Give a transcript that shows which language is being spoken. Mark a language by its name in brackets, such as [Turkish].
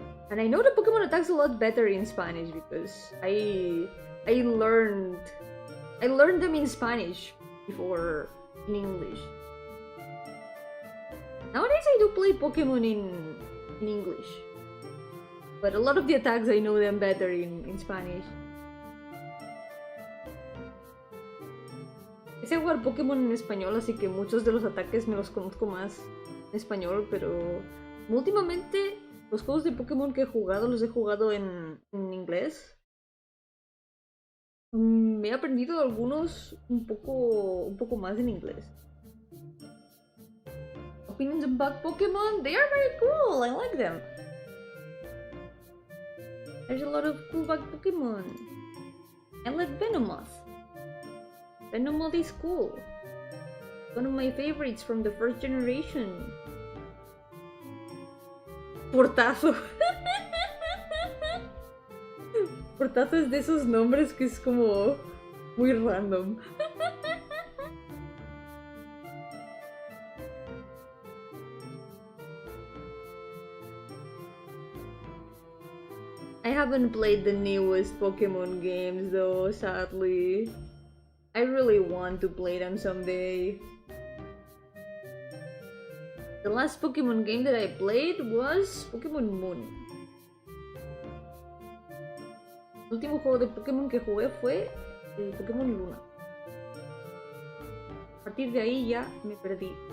[English] And I know the Pokemon attacks a lot better in Spanish because I learned them in Spanish before in English. Nowadays I do play Pokemon in English. But a lot of the attacks I know them better in Spanish. [Spanish] Empecé a jugar Pokémon en español, así que muchos de los ataques me los conozco más en español, pero últimamente los juegos de Pokémon que he jugado los he jugado en inglés. Me he aprendido algunos un poco más en inglés. [English] Opinions about Pokémon? They are very cool, I like them. There's a lot of cool bug Pokemon. I like Venomoth. Venomoth is cool. One of my favorites from the first generation. [Spanish] Portazo. Portazo es de esos nombres que es como muy random. [English] I haven't played the newest Pokemon games though, sadly. I really want to play them someday. The last Pokemon game that I played was Pokemon Moon. [Spanish] El último juego de Pokémon que jugué fue el Pokémon Luna. A partir de ahí ya me perdí.